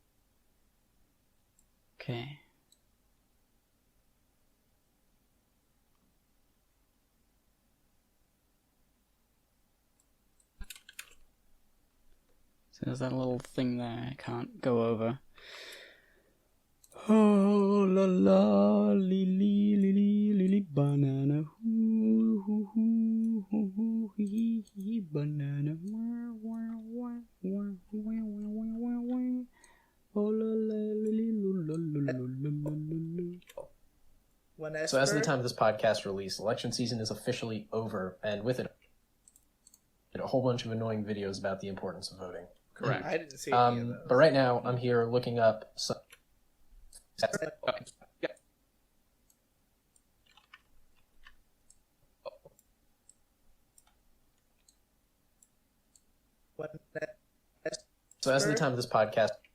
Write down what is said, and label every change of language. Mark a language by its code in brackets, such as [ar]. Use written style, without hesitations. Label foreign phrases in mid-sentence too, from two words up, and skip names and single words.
[en] Okay. So there's that little thing there I can't go over. Oh la la, li li li li li li banana, hoo hoo hoo hoo hoo hee hee banana, wah wah wah wah wah wah wah wah. Oh la la li li lo lo lo lo lo lo. So as of the time of this podcast release, election season is officially over, and with it, a whole bunch of annoying videos about the importance of voting. Correct. I didn't see any of those. But right now, I'm here looking up some... So as of the time of this podcast...